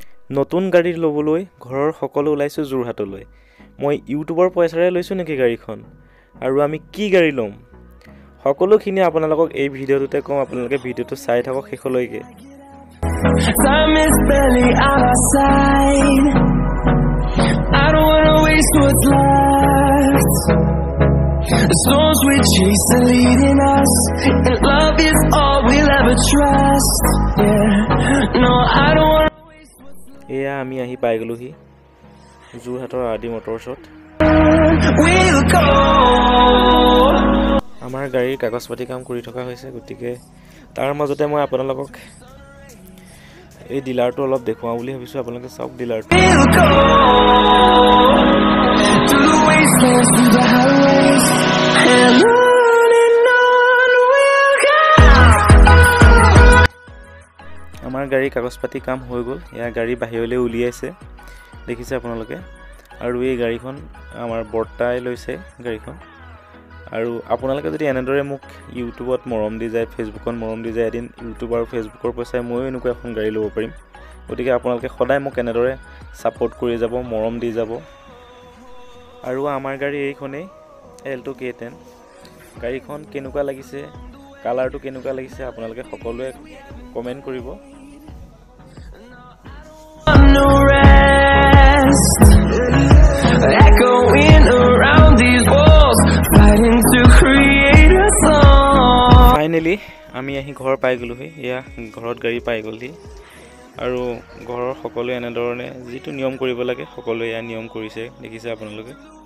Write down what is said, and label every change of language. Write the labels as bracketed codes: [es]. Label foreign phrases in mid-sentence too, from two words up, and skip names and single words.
[as] নতুন গাড়ী ল'বলৈ ঘৰৰ সকলো ওলাইছো যোৰহাটলৈ। মই ইউটিউবৰ পইচাৰে লৈছো নেকি গাড়ীখন আৰু আমি কি গাড়ী ল'ম সকলোখিনি আপোনালোকক এই ভিডিঅ'টোতে কম। আপোনালোকে ভিডিঅ'টো চাই থাকক শেষলৈকে। [en] Time is barely on our side. I don't wanna waste what's left. The storms we chase are leading us, and love is all we'll ever trust. Yeah, no, I don't wanna waste what's left. [as] এয়া আমি আহি পাই গলোহি যোৰহাটৰ আদি মটৰছত। [en] We'll go. [as] আমাৰ গাড়ীৰ কাগজ পাতি কাম কৰি থকা হৈছে, গতিকে তাৰ মাজতে মই আপোনালোকক এই ডিলাৰটো অলপ দেখুৱাওঁ বুলি ভাবিছোঁ। আপোনালোকে চাওক ডিলাৰটো। [en] We'll go. Through the wastelands, through the highways, and on we'll go. [as] আমাৰ গাড়ীৰ কাগজ পাতি কাম হৈ গ'ল। এয়া গাড়ী বাহিৰলৈ উলিয়াইছে, দেখিছে আপোনালোকে। আৰু এই গাড়ীখন আমাৰ বৰ্তাই লৈছে গাড়ীখন। আৰু আপোনালোকে যদি এনেদৰে মোক ইউটিউবত মৰম দি যায়, ফেচবুকত মৰম দি যায়, এদিন ইউটিউব আৰু ফেচবুকৰ পইচাই ময়ো এনেকুৱা এখন গাড়ী ল'ব পাৰিম। গতিকে আপোনালোকে সদায় মোক এনেদৰে ছাপোৰ্ট কৰি যাব, মৰম দি যাব। আৰু আমাৰ গাড়ী এইখনেই Alto K10। গাড়ীখন কেনেকুৱা লাগিছে, কালাৰটো কেনেকুৱা লাগিছে আপোনালোকে সকলোৱে কমেণ্ট কৰিব। [en] No rest, echoing around these walls, fighting to create a song. [as] ফাইনেলি আমি আহি ঘৰ পাই গ'লোহি। এয়া ঘৰত গাড়ী পাই গ'লহি। আৰু ঘৰৰ সকলোৱে এনেধৰণে যিটো নিয়ম কৰিব লাগে সকলোৱে এয়া নিয়ম কৰিছে, দেখিছে আপোনালোকে।